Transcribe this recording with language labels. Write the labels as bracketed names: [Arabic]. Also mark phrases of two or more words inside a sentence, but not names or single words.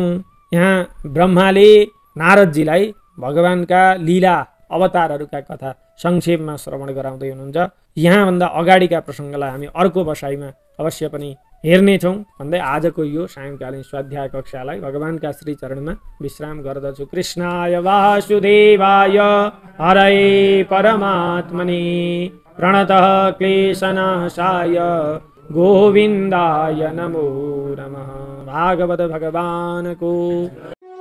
[Nepali] यहाँ ब्रह्माले नारदजीलाई भगवानका लीला अवतारहरूका कथा संक्षेपमा श्रवण गराउँदै हुनुहुन्छ। यहाँभन्दा अगाडिका प्रसङ्गलाई हामी अर्को बसाइमा अवश्य पनि हेर्नेछौँ भन्दै आजको यो सायंकालीन स्वाध्याय कक्षालाई भगवानका श्री चरणमा विश्राम गर्दछु। [Sanskrit] कृष्णाय वासुदेवाय हरये परमात्मने प्रणतः क्लेशनाशाय गोविन्दाय नमो नमः। [Nepali] भागवत भगवानको